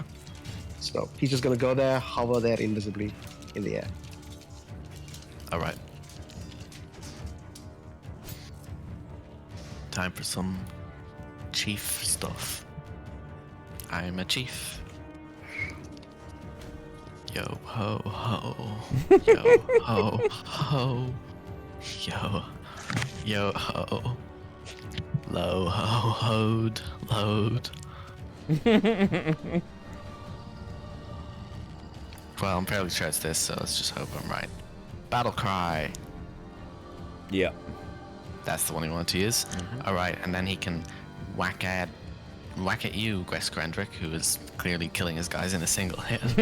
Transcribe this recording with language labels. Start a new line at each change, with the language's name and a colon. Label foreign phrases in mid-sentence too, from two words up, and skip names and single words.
English: So he's just gonna go there, hover there invisibly in the air. All right. Time for some chief stuff. I'm a chief. Yo ho ho. Yo ho ho. Yo ho. Low ho hoed. Load. Well, I'm fairly sure it's this, so let's just hope I'm right. Battle cry. Yeah. That's the one he wanted to use. All right, and then he can whack at you, Gresgrendrick, who is clearly killing his guys in a single hit.